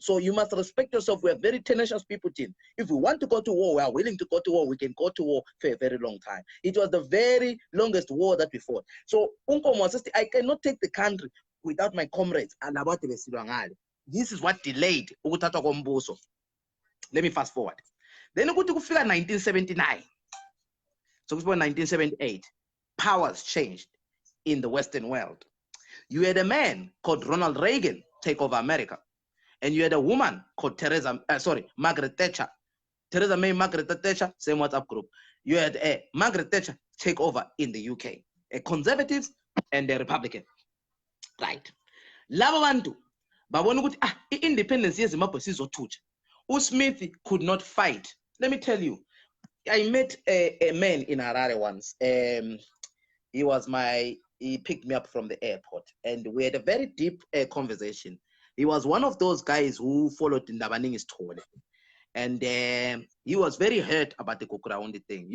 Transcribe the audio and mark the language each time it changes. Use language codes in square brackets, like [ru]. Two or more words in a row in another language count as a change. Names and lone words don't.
[en] So you must respect yourself. We are very tenacious people, team. If we want to go to war, we are willing to go to war. We can go to war for a very long time. It was the very longest war that we fought. So Nkomo said, I cannot take the country without my comrades. And about this is what delayed [nd] ukuthathwa kombuso. [en] Let me fast forward. Then [nd] ukuthi kufika [en] 1979. So 1978, powers changed in the Western world. You had a man called Ronald Reagan take over America, and you had a woman called Margaret Thatcher. Theresa May, Margaret Thatcher, same WhatsApp group. You had Margaret Thatcher take over in the UK, a conservative and a Republican. Right. [nd] Laba bantu babona ukuthi independence yeZimbabwe sizothutsha. [en] uSmith could not fight. Let me tell you, I met a man in Harare once. He picked me up from the airport and we had a very deep conversation. He was one of those guys who followed Ndabaningi's tour. And he was very hurt about the Kukuraundi thing.